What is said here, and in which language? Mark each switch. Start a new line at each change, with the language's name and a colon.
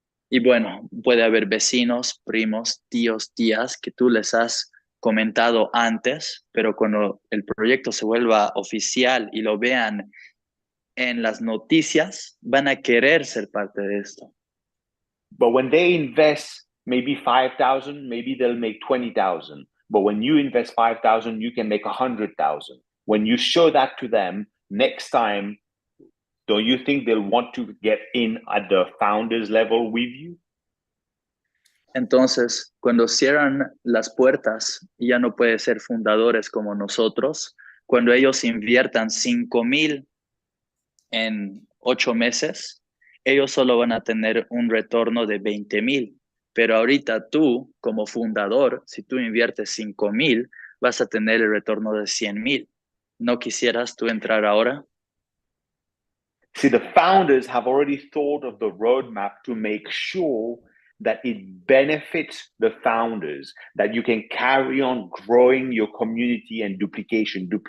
Spanish: Y bueno, puede haber vecinos, primos, tíos, tías que tú les has comentado antes, pero cuando el proyecto se vuelva oficial y lo vean en las noticias, van a querer ser parte de esto.
English: But when they invest maybe 5,000, maybe they'll make 20,000. But when you invest 5,000, you can make 100,000. When you show that to them next time, don't you think they'll want to get in at the founders level with you?
Spanish: Entonces, cuando cierran las puertas y ya no puede ser fundadores como nosotros, cuando ellos inviertan 5,000 en 8 meses, ellos solo van a tener un retorno de 20,000. Pero ahorita tú, como fundador, si tú inviertes 5,000, vas a tener el retorno de 100,000. ¿No quisieras tú entrar ahora?
English: See, the founders have already thought of the roadmap to make sure that it benefits the founders, that you can carry on growing your community and duplication.